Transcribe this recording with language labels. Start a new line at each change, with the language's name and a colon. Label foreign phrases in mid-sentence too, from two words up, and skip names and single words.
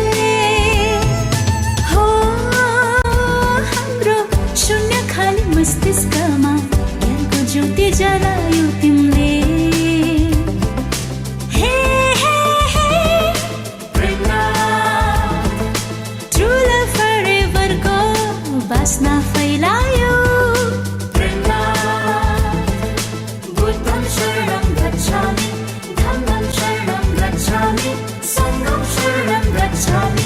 Nepali: हो हाम्रो शून्य खाली मस्तिष्कमा ज्ञानको ज्योति जलायौ तिमीले। बास्ना फैलायो।
Pali: बुद्धं शरणं गच्छामि, धम्मं शरणं गच्छामि, संघं शरणं गच्छामि।